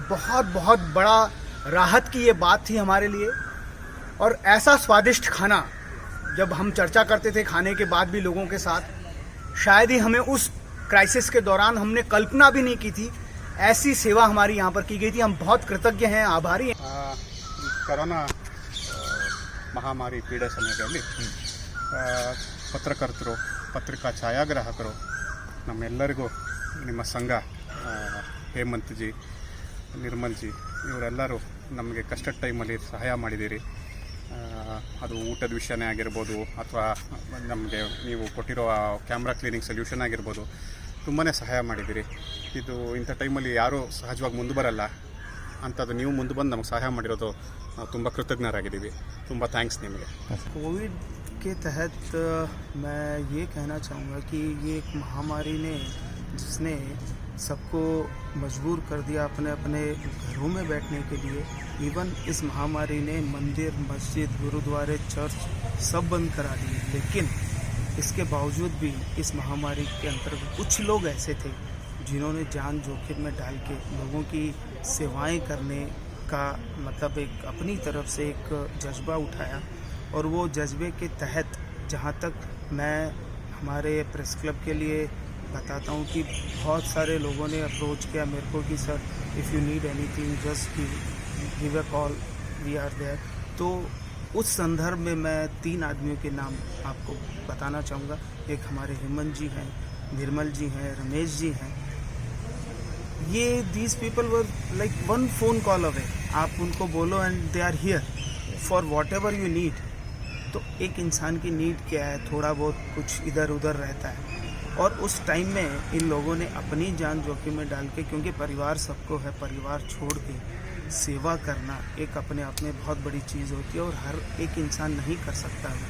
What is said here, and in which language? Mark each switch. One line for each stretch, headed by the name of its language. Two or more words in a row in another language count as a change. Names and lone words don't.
Hindi: बहुत बहुत बड़ा राहत की ये बात थी हमारे लिए। और ऐसा स्वादिष्ट खाना जब हम चर्चा करते थे खाने के बाद भी लोगों के साथ, शायद ही हमें उस क्राइसिस के दौरान हमने कल्पना भी नहीं की थी ऐसी सेवा हमारी यहाँ पर की गई थी। हम बहुत कृतज्ञ हैं, आभारी हैं।
Kannada: ಕರೋನಾ ಮಹಾಮಾರಿ ಪೀಡೆ ಸಮಯದಲ್ಲಿ ಪತ್ರಕರ್ತರು, ಪತ್ರಿಕಾ ಛಾಯಾಗ್ರಾಹಕರು, ನಮ್ಮೆಲ್ಲರಿಗೂ ನಿಮ್ಮ ಸಂಘ, ಹೇಮಂತ್ ಜಿ, ನಿರ್ಮಲ್ ಜಿ, ಇವರೆಲ್ಲರೂ ನಮಗೆ ಕಷ್ಟದ ಟೈಮಲ್ಲಿ ಸಹಾಯ ಮಾಡಿದ್ದೀರಿ. ಅದು ಊಟದ ವಿಷಯನೇ ಆಗಿರ್ಬೋದು ಅಥವಾ ನಮಗೆ ನೀವು ಕೊಟ್ಟಿರೋ
English: camera cleaning solution
Kannada: ಆಗಿರ್ಬೋದು, ತುಂಬಾ ಸಹಾಯ ಮಾಡಿದ್ದೀರಿ. ಇದು ಇಂಥ ಟೈಮಲ್ಲಿ ಯಾರೂ ಸಹಜವಾಗಿ ಮುಂದೆ ಬರಲ್ಲ, ಅಂಥದ್ದು ನೀವು ಮುಂದೆ ಬಂದು ನಮಗೆ ಸಹಾಯ ಮಾಡಿರೋದು ನಾವು ತುಂಬ ಕೃತಜ್ಞರಾಗಿದ್ದೀವಿ. ತುಂಬ ಥ್ಯಾಂಕ್ಸ್ ನಿಮಗೆ.
Hindi: कोविड के तहत मैं ये कहना चाहूँगा कि ये एक महामारी ने जिसने सबको मजबूर कर दिया अपने अपने घरों में बैठने के लिए। इवन इस महामारी ने मंदिर, मस्जिद, गुरुद्वारे, चर्च सब बंद करा दिए। लेकिन इसके बावजूद भी इस महामारी के अंतर्गत कुछ लोग ऐसे थे जिन्होंने जान जोखिम में डाल के लोगों की सेवाएं करने का मतलब एक अपनी तरफ से एक जज्बा उठाया। और वो जज्बे के तहत जहाँ तक मैं हमारे प्रेस क्लब के लिए बताता हूँ कि बहुत सारे लोगों ने अप्रोच किया मेरे को कि सर
English: if you need anything just give a call, we are there.
Hindi: तो उस संदर्भ में मैं 3 आदमियों के नाम आपको बताना चाहूँगा। एक हमारे हेमंत जी हैं, निर्मल जी हैं, रमेश जी हैं।
English: ये these people were like 1 phone call away।
Hindi: आप उनको बोलो
English: and they are here for what ever you need.
Hindi: तो एक इंसान की नीड क्या है, थोड़ा बहुत कुछ इधर उधर रहता है। और उस टाइम में इन लोगों ने अपनी जान जोखिम में डाल के, क्योंकि परिवार सबको है, परिवार छोड़ के सेवा करना एक अपने आप में बहुत बड़ी चीज़ होती है और हर एक इंसान नहीं कर सकता है।